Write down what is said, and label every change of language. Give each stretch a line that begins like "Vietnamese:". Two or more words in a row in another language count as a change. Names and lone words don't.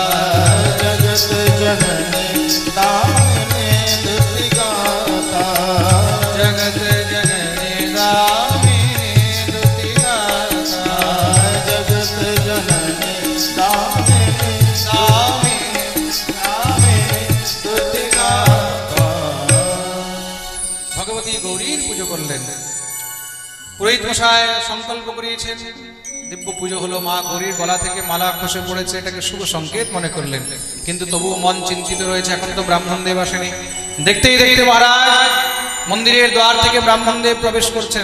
Awadhi: जगत जननी दामिनी दुतिगाता जगत जननी दामिनी दुतिगाता जगत जननी दामिनी दुतिगाता।
Bangla: ভগবতী গৌরীর পুজো করলেন। পুরোহিত মশাই সংকল্প করিয়েছেন, দিব্য পুজো হলো, মা গৌরীর গলা থেকে মালা খসে পড়েছে, এটাকে শুভ সংকেত মনে করলেন। কিন্তু তবুও মন চিন্তিত রয়েছে, এখন তো ব্রাহ্মণদেব আসেনি। দেখতেই দেখতে মহারাজ মন্দিরের দ্বার থেকে ব্রাহ্মণদেব প্রবেশ করছেন।